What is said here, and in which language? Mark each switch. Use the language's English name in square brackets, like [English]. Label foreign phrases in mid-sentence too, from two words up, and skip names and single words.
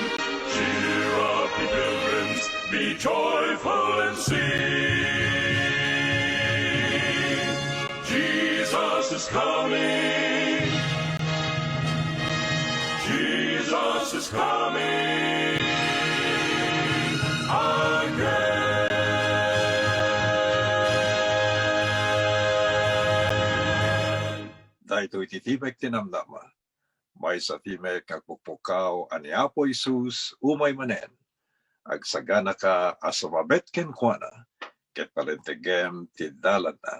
[English] Cheer up, ye pilgrims, be joyful and sing. Jesus is coming. Jesus is coming again. [Iloko] Dahito ititibek tinamnama, may sa timek agpukpukaw ani Apo Isus umay manen, agsagana ka asumabet ken kuana, ket palentegem ti dalan na.